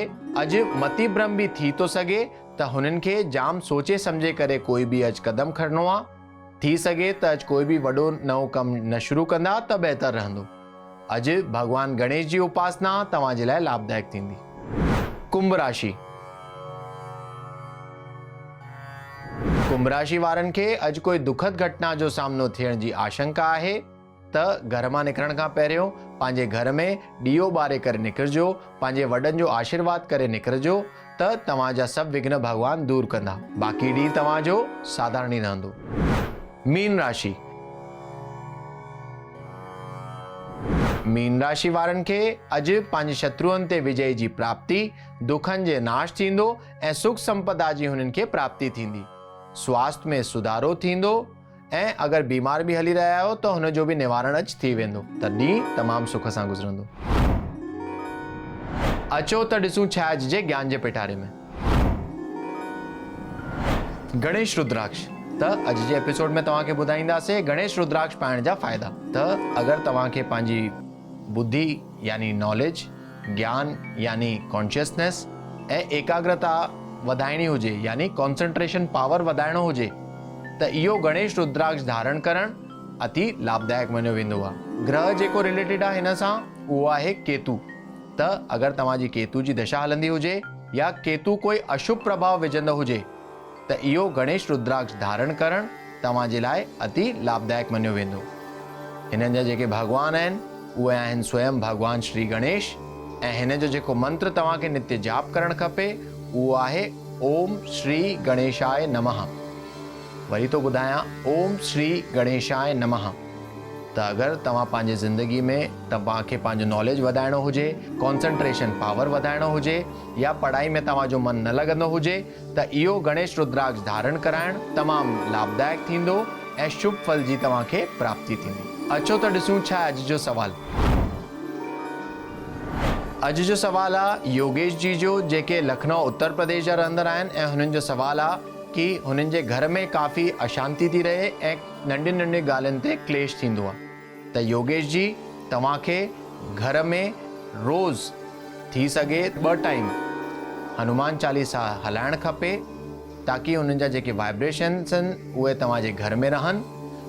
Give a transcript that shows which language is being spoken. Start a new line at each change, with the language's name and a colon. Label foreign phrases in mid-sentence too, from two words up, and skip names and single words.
Sindhi: अॼु मति भ्रम भी थी थो सघे, त हुननि खे जाम सोचे समझे करे कोई भी अॼु कदम खणणो आहे। थी सघे त अॼु कोई भी वॾो नओं कमु न शुरू कंदा त बहितर रहंदो। अॼु भगवान गणेश जी उपासना तव्हांजे लाइ लाभदायक थींदी। कुंभ राशि। कुंभ राशि वारनि खे अॼु कोई दुखद घटना जो सामनो थियण जी आशंका आहे, त घर मां निकिरण खां पहिरियों पंहिंजे घर में ॾीओ ॿारे करे निकिरजो, पंहिंजे वॾनि जो आशीर्वाद करे निकिरजो, त तव्हांजा सभु विघ्न भगवान दूर कंदा। बाक़ी ॾींहुं तव्हांजो साधारण ई रहंदो। मीन राशि। मीन राशि वारनि खे अॼु पंहिंजे शत्रुअनि ते विजय जी प्राप्ति, दुखनि जे नाश थींदो ऐं सुख संपदा जी हुननि खे प्राप्ति थींदी। स्वास्थ्य में सुधारो थींदो ऐं अगरि बीमार भी हली रहिया आहियो त हुन जो भी निवारण अॼु थी वेंदो, त ॾींहुं तमामु सुख सां गुज़रंदो। अचो त ॾिसूं छा अॼु जे ज्ञान जे पिटारे में। गणेश रुद्राक्ष। त अॼु जे एपिसोड में तव्हांखे ॿुधाईंदासीं गणेश रुद्राक्ष पाइण जा फ़ाइदा। त अगरि तव्हांखे पंहिंजी बुद्धि यानी नॉलेज, ज्ञान यानी कॉन्शियसनेस ऐं एकाग्रता वधाइणी हुजे यानी
English: concentration power
Sindhi: वधाइणो हुजे त इहो गणेश रुद्राक्ष धारण करणु अति लाभदायक मञियो वेंदो आहे। ग्रह जेको रिलेटेड आहे हिन सां उहो आहे केतु। त अगरि तव्हांजी केतु जी दशा हलंदी हुजे या केतु कोई अशुभ प्रभाव विझंदो हुजे त इहो गणेश रुद्राक्ष धारण करणु तव्हांजे लाइ अति लाभदायक मञियो वेंदो। हिननि जा जेके भॻवान आहिनि उहे आहिनि स्वयं भॻवान श्री गणेश ऐं हिन जो जेको मंत्र तव्हांखे नित्य जाप करणु खपे उहो आहे
Sanskrit: ओम श्री गणेशाय नमः।
Sindhi: वरी तो ॿुधायां
Sanskrit: ओम श्री गणेशाय नमः।
Sindhi: त अगरि तव्हां पंहिंजे ज़िंदगी में तव्हांखे पंहिंजो नॉलेज वधाइणो हुजे,
English: concentration power
Sindhi: वधाइणो हुजे या पढ़ाई में तव्हांजो मन न लॻंदो हुजे त इहो गणेश रुद्राक्ष धारण कराइणु तमामु लाभदायक थींदो ऐं शुभ फल जी तव्हांखे प्राप्ति थींदी। अचो त ॾिसूं छा अॼु जो सवाल। अॼु जो सवाल आहे योगेश जी जो, जेके लखनऊ उत्तर प्रदेश जा रहंदड़ आहिनि ऐं हुननि जो सवाल आहे कि हुननि जे घर में काफ़ी अशांति थी रहे ऐं नंढी नंढी ॻाल्हियुनि ते क्लेश थींदो आहे। त योगेश जी तव्हांखे घर में रोज़ थी सघे 2 टाइम हनुमान चालीसा हलाइणु खपे ताकि हुननि जा जेके वाइब्रेशन्स आहिनि उहे तव्हांजे घर में रहनि।